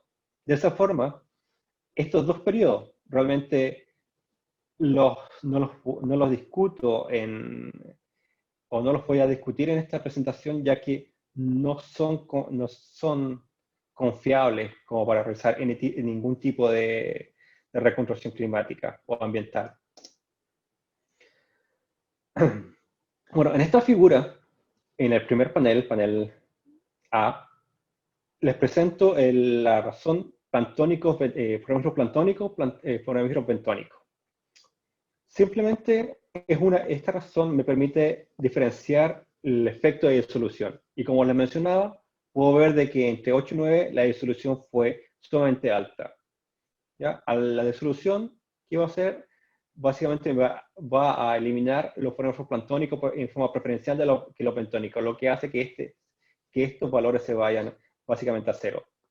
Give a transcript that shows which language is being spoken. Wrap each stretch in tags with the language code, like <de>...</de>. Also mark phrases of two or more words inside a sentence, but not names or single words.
<es>De esa forma, estos dos periodos realmente no los discuto o no los voy a discutir en esta presentación, ya que no son confiables como para realizar ningún tipo de reconstrucción climática o ambiental. Bueno, en esta figura, en el primer panel A, les presento la razón planctónicos, foraminíferos planctónicos, foraminíferos bentónicos. Simplemente esta razón me permite diferenciar el efecto de disolución. Y como les mencionaba, puedo ver de que entre 8 y 9 la disolución fue sumamente alta. ¿Ya? A la disolución, ¿qué va a hacer? Básicamente va a eliminar los foraminíferos planctónicos en forma preferencial que los bentónicos, lo que hace que estos valores se vayan básicamente a cero.</es>